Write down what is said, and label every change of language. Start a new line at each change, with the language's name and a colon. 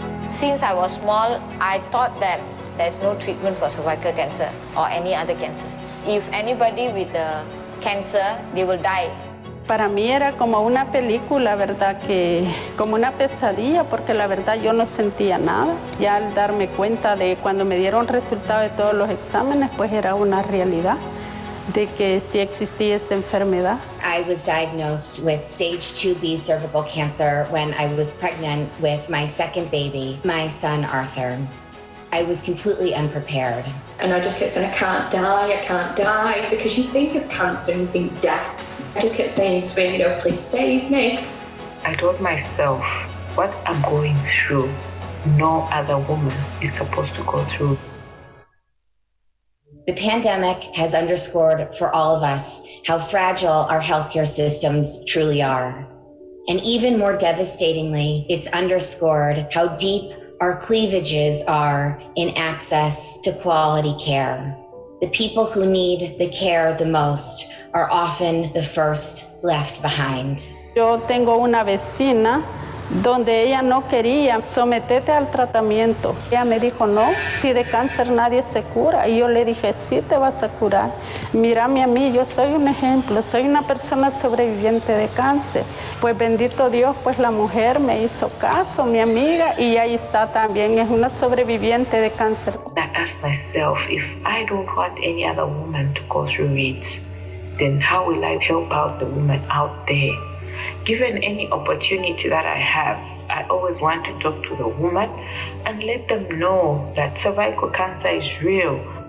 English: Since I was small, I thought that there's no treatment for cervical cancer or any other cancers. If anybody with the cancer, they will die.
Spanish: Para mí era como una película, ¿verdad? Como una pesadilla, porque la verdad yo no sentía nada. Ya al darme cuenta de cuando me dieron resultado de todos los exámenes, pues era una realidad de que sí existía esa enfermedad.
English: I was diagnosed with stage 2B cervical cancer when I was pregnant with my second baby, my son Arthur. I was completely unprepared. And I just kept saying, I can't die, because you think of cancer and you think death. I just kept saying to him, please save me. I told myself, what I'm going through, no other woman is supposed to go through. The pandemic has underscored for all of us how fragile our healthcare systems truly are. And even more devastatingly, it's underscored how deep our cleavages are in access to quality care. The people who need the care the most are often the first left behind.
Spanish: Yo tengo una vecina donde ella no quería someterte al tratamiento. Ella me dijo, no, si de cáncer nadie se cura. Y yo le dije, sí te vas a curar. Mírame a mí, yo soy un ejemplo, soy una persona sobreviviente de cáncer. Pues bendito Dios, pues la mujer me hizo caso, mi amiga, y ahí está también, es una sobreviviente de cáncer.
English: I asked myself, if I don't want any other woman to go through it, then how will I help out the women out there? Given any opportunity that I have, I always want to talk to the woman and let them know that cervical cancer is real.